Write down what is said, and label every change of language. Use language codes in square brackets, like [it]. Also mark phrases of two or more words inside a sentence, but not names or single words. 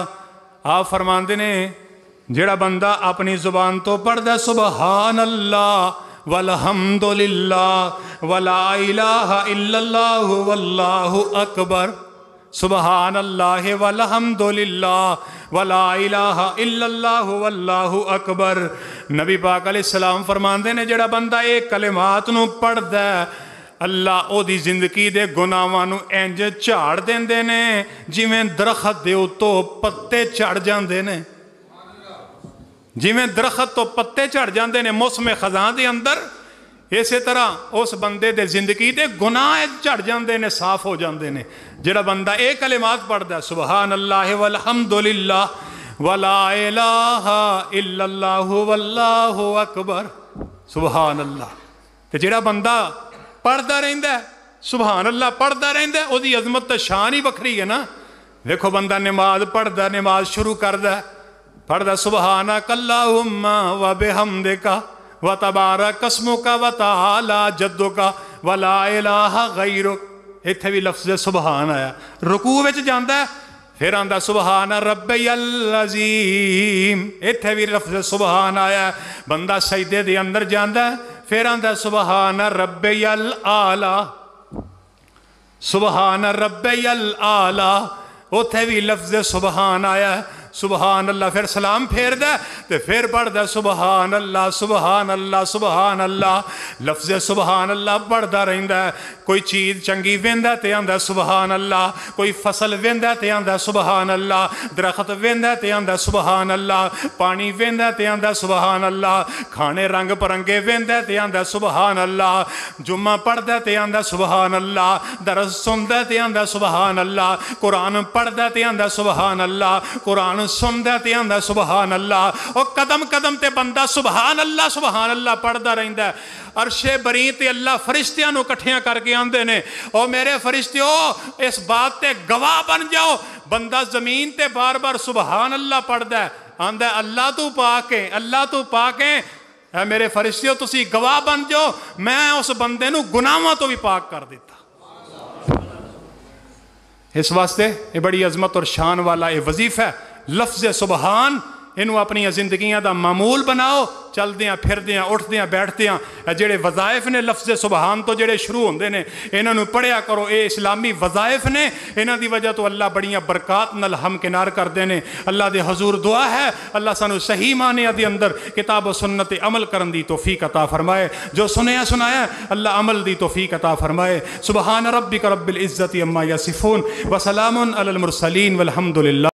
[pa] آپ فرماندے نے جڑا بندہ اپنی زبان تو پڑھدا [ar] سبحان اللہ والحمدللہ ولا الہ الا اللہ واللہ اکبر، سبحان اللہ والحمدللہ ولا الہ الا اللہ واللہ اکبر. [pa] نبی پاک علیہ السلام فرماندے نے جڑا بندہ اے کلمات نو پڑھدا ہے اللہ او دی زندگی دے گناہاں نو انج جھاڑ دیندے نے جویں درخت دے اوتوں پتے جھڑ جاندے نے. جویں درخت تو پتے جھڑ جاندے نے موسم خزاں دے اندر، اسی طرح اس بندے دے زندگی دے گناہ جھڑ جاندے نے، صاف ہو جاندے نے. جڑا بندہ اے کلمات پڑھدا ہے [ar] سبحان اللہ والحمدللہ ولا الہ الا اللہ واللہ اکبر، سبحان اللہ. [pa] تے جڑا بندہ پڑھدا رہندا ہے [ar] سبحان اللہ [pa] پڑھدا رہندا ہے او دی عظمت تے شان ہی وکھری ہے نا. دیکھو بندہ نماز پڑھدا، نماز شروع کردا ہے پڑھدا [ar] سبحانک اللہم وبحمدک وتبارک اسمک وتعالی جدک ولا الہ غیرک. [pa] ایتھے بھی لفظ سبحان آیا. رکوع وچ جاندا ہے پھر آندا [ar] سبحان ربی العظیم، [pa] ایتھے بھی لفظ سبحان آیا. بندہ سجدے دے اندر جاندا ہے پھر آندا [ar] سبحان ربی العالی، سبحان ربی العالی، [pa] اوتھے بھی لفظ سبحان آیا. [ar] سبحان اللہ [pa] پھر سلام پھیر دے تے پھر پڑھ دے [ar] سبحان اللہ سبحان اللہ سبحان اللہ. [pa] لفظ [ar] سبحان اللہ [pa] پڑھدا رہندا ہے. کوئی چیز چنگی ویندا تے آندا [ar] سبحان اللہ، [pa] کوئی فصل ویندا تے آندا [ar] سبحان اللہ، [pa] درخت ویندا تے آندا [ar] سبحان اللہ، [pa] پانی ویندا تے آندا [ar] سبحان اللہ، [pa] کھانے رنگ پرنگے ویندا تے آندا [ar] سبحان اللہ، [pa] جمعہ پڑھدا تے آندا [ar] سبحان اللہ، [pa] درس سندا تے آندا [ar] سبحان اللہ، [pa] قرآن پڑھدا تے آندا [ar] سبحان اللہ، [pa] قرآن سندا تے آندا [ar] سبحان اللہ. [pa] اور قدم قدم تے بندہ [ar] سبحان اللہ [pa] پڑھدا رہندا ہے. عرش بری تے اللہ فرشتیاں نو کٹھیاں کر کے آندے نے او میرے فرشتیو اس بات تے گواہ بن جاؤ. بندہ زمین تے بار بار [ar] سبحان اللہ [pa] پڑھدا ہے، آندا ہے اللہ تو پاک ہے، اللہ تو پاک ہے. اے میرے فرشتیو تسی گواہ بن جاؤ میں اس بندے نو گناہاں تو بھی پاک کر دیتا. [ur] اس واسطے یہ بڑی عظمت اور شان والا یہ وظیفہ ہے. [pa] لفظ سبحان انہوں اپنی زندگیاں دا معمول بناؤ. چل دیاں پھر دیاں اٹھ دیاں بیٹھ دیاں جڑے وظائف نے لفظ سبحان تو جڑے شروع ہوندے نے انہوں نے پڑھیا کرو. اے اسلامی وظائف نے، انہاں دی وجہ تو اللہ بڑیاں برکات نال ہمکنار کر دینے. اللہ دے حضور دعا ہے اللہ سانو صحیح معنی دے اندر کتاب و سنت عمل کرن دی توفیق عطا فرمائے. جو سنیا سنایا اللہ عمل دی توفیق عطا فرمائے. [ar] سبحان ربک رب العزت عما یصفون وسلام علی المرسلین والحمد للہ.